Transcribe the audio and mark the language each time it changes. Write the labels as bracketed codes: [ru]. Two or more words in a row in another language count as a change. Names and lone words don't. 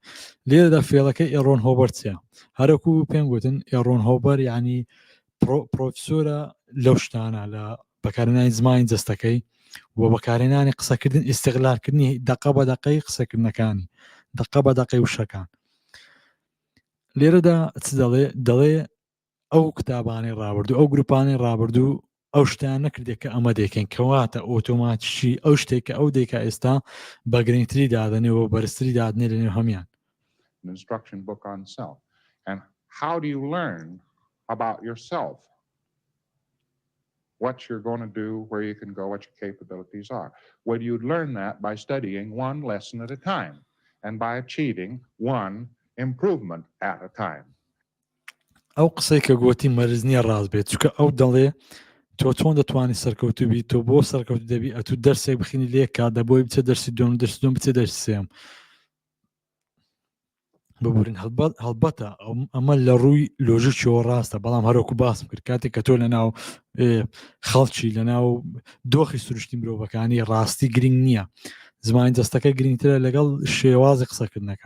[ckb] لێرەدا فێڵەکەی ئێڕۆن هۆبەر چییە؟ هەرەکو پێم گوتن ئێڕۆن هۆبەر یعنی پرۆفسۆرە لەو شتانە لە بەکارهێنانی زمانی جەستەکەی و بەکارهێنانی قسەکردن ئیستیغلالکردنی دەقە بە دەقەی قسەکردنەکانی دەقە بە دەقەی وشەکان. لێرەدا چ دەڵێ ئەو کتابانەی ڕابردوو ئەو گروپانەی ڕابردوو ئەو شتیان نەکردێت کە ئەمە دەکەین کەواتە ئۆتۆماتیشی ئەو شتێک کە ئەو دەیکا ئێستا بە گرنگتری دادنێەوە بەرزتری دادنێ لەنێو هەمان. [en] An instruction book on self. And how do you learn about yourself? What you're going to do, where you can go, what your capabilities are. Well, you'd learn that by studying one lesson at a time and by achieving one improvement at a time. [ckb] ئەو قسەی کە گوتی مەرز نییە ڕاست بێت چکە ئەو دەڵێ تۆ چۆن دەتوانانی سەرکەوتو بی تۆ بۆ سەرکەوت دەبی ئەتو دەرسێک بخینی لێ کا دەبۆی بچە دەرسی دوم دەرسی دوم بچە دەرسی سێم ببورین هەڵبەتە ئەمە لە ڕووی لۆژیکیەوە ڕاستە بەڵام هەروەکو باسم کرد کاتێک کە تۆ لە ناو خەڵکی لە ناو دۆخی سروشتی مرۆڤەکانی ڕاستی گرنگ نییە زمانی دەستەکە گرنگترە لەگەڵ شێوازی قسەکردنەکە.